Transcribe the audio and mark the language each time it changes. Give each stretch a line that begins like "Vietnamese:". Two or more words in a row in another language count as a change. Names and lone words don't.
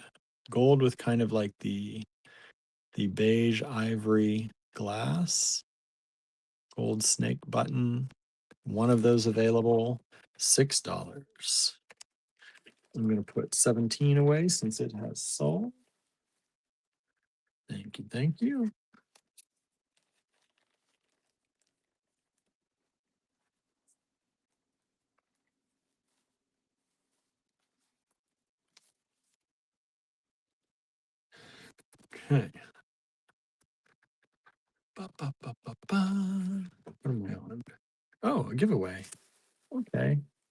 English: Gold with kind of like the beige ivory glass. Gold snake button. One of those available, $6. I'm going to put 17 away since it has sold. Thank you, thank you. Okay. Ba, ba, ba, ba, ba. What am I on? Oh, a giveaway. Okay.